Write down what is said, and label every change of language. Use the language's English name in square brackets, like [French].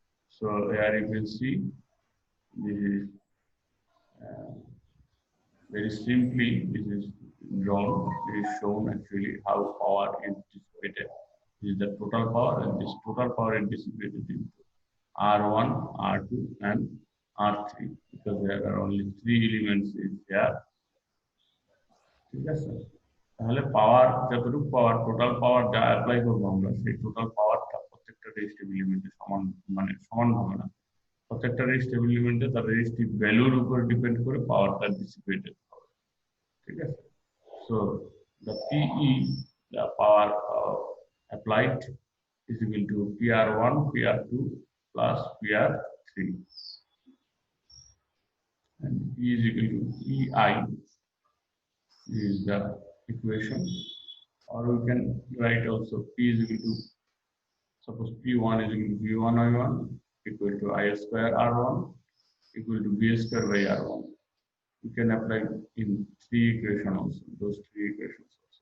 [English] So here you can see this is very simply this is drawn, it is shown actually how power is dissipated. This is the total power, and this total power is dissipated into R1, R2 and R3 because there are only 3 elements is here. [Bangla] ঠিক আছে, তাহলে পাওয়ার যতটুকু পাওয়ার total power যা apply করবো আমরা সেই total পাওয়ারটা প্রত্যেকটা রেজিস্টিভ এলিমেন্টে সমান, মানে সমান হবে না, প্রত্যেকটা রেজিস্টিভ এলিমেন্টে তার রেজিস্টিভ ভ্যালুর উপর ডিপেন্ড করে পাওয়ারটা ডিসিপেটেড হবে। ঠিক আছে, so [English] the PE, the power applied is equal to PR1, PR2 plus PR3, and E is equal to EI is the equation, or we can write also P is equal to, suppose P1 is equal to V1I1 equal to I square R1 equal to V square by R1. You can apply in 3 equations also, those 3 equations.